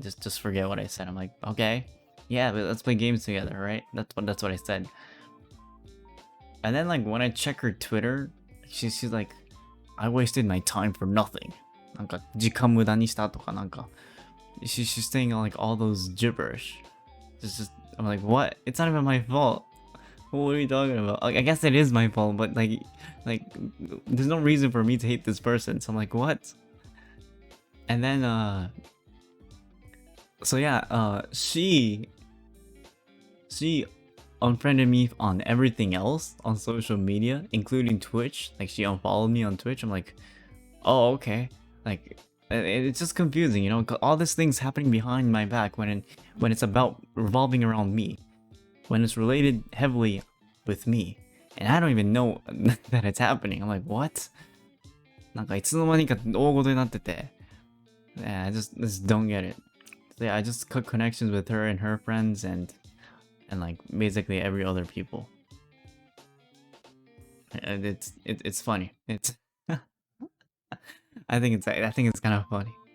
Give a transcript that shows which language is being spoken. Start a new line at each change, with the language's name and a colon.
English: Just forget what I said. I'm like, okay, yeah, but let's play games together, right? That's what I said. And then like when I check her Twitter, she's like, I wasted my time for nothing.
Japanese: なんか時間無駄にしたとかなんか
English: she's saying like all those gibberish. I'm like, what? It's not even my fault. What are you talking about? Like, I guess it is my fault, but like there's no reason for me to hate this person. So I'm like, what? And then so yeah, she unfriended me on everything else on social media, including Twitch. Like she unfollowed me on Twitch. I'm like, oh, okay. Like it's just confusing, you know, all these things happening behind my back when it's about revolving around me, when it's related heavily with me, and I don't even know that it's happening. I'm like, what?
Japanese: なんかいつの間にか大事になってて.
English: Yeah, I just don't get it. So yeah, I just cut connections with her and her friends and like basically every other people. And it's funny. It's I think it's kind of funny.